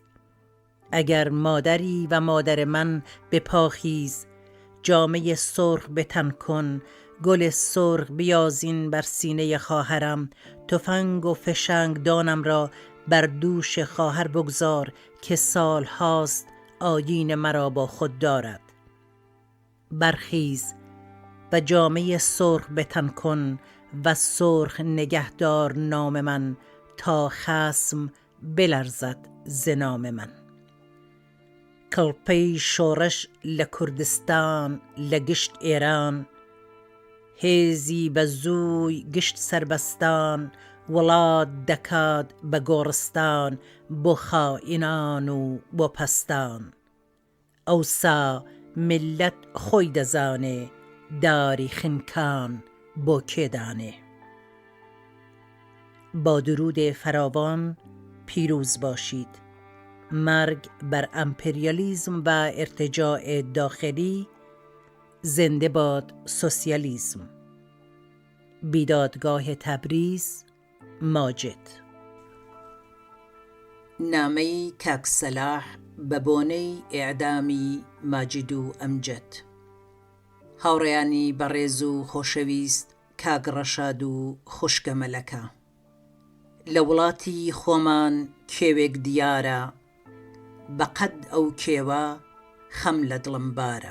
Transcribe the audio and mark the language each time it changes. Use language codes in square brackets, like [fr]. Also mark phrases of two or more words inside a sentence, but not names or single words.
[fa] اگر مادری و مادر من به پا خیز، جامه سرخ به تن کن، گل سرخ بیازین بر سینه خواهرم، تفنگ و فشنگ دانم را بر دوش خواهر بگذار که سال هاست آیین مرا با خود دارد. برخیز و جامه سرخ به تن کن و سرخ نگهدار نام من تا خصم بلرزد ز نام من. [ckb] کڵپەی شۆڕەش لە کوردستان لە گشت ئێران، هێزی بە زووی گشت سربەستان، وڵات دەکات بە گۆڕستان بۆ خائینان و بۆ پەستان. ئەوسا ملت خۆی دەزانێ داری خنکان بۆ کێ دانێ. [fa] با درود فراوان پیروز باشید. مرگ بر امپریالیسم و ارتجاع داخلی. زنده باد سوسیالیسم. بیدادگاه تبریز، ماجد. [ckb] نامەی کاک سەلاح بە بۆنەی ئیعدامی ماجد و ئەمجەد. هاوڕێیانی بەڕێز و خۆشەویست کاک ڕەشاد و خوشکە مەلەکە، لە وڵاتی خۆمان کێوێک دیارە، بەقەد ئەو کێوە خەم لە دڵم بارە.